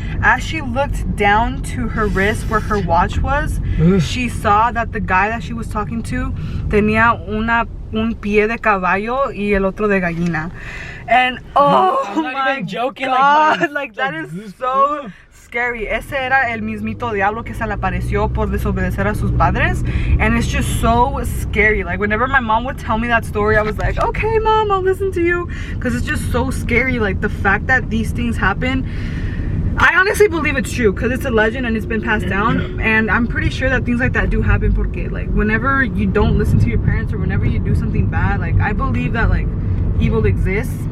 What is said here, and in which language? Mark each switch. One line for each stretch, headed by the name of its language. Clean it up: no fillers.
English: As she looked down to her wrist where her watch was, she saw that the guy that she was talking to
Spanish: tenía un pie de caballo y el otro de gallina.
English: And oh my joking, god, like that is so scary.
Spanish: Ese era el mismito diablo que se le apareció por desobedecer a sus padres,
English: and it's just so scary. Like whenever my mom would tell me that story, I was like, okay mom, I'll listen to you, because it's just so scary. Like the fact that these things happen, I honestly believe it's true because it's a legend and it's been passed down, and I'm pretty sure that things like that do happen
Spanish: porque
English: like whenever you don't listen to your parents or whenever you do something bad, like I believe that like evil exists.